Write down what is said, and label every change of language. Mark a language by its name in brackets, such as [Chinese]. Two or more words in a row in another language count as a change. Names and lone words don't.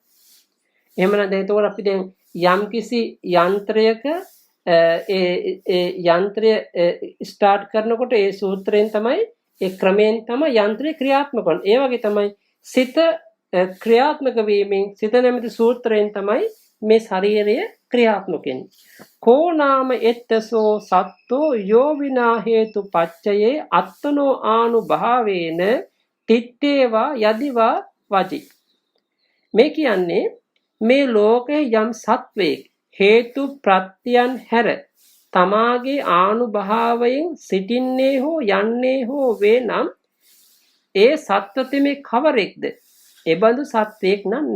[Sinhala] එහෙමනම් දැන් එතකොට අපි දැන් යම්කිසි යන්ත්‍රයක ඒ යන්ත්‍රය ස්ටාර්ට් කරනකොට ඒ සූත්‍රයෙන් තමයි ඒ ක්‍රමයෙන් තමයි යන්ත්‍රය ක්‍රියාත්මක වන්නේ. ඒ වගේ තමයි සිත ක්‍රියාත්මක වීමෙන් සිත නැමැති සූත්‍රයෙන් තමයි මේ ශරීරය ක්‍රියාත්මක වෙන්නේ. [Pali] කෝනාම එත්තසෝ සත්තෝ යෝ විනා හේතු පච්චයේ අත්තනෝ ආනුභාවේන තිත්තේවා යදිවා වජි. [Sinhala] මේ කියන්නේ මේ ලෝකයේ යම් සත්වයක හේතු ප්‍රත්‍යයන් හැර තමාගේ ආනුභාවයෙන් සිටින්නේ හෝ යන්නේ හෝ වේ නම් ඒ සත්වතෙමේ කවරෙක්ද? එබඳු සත්වයක් නැහැ.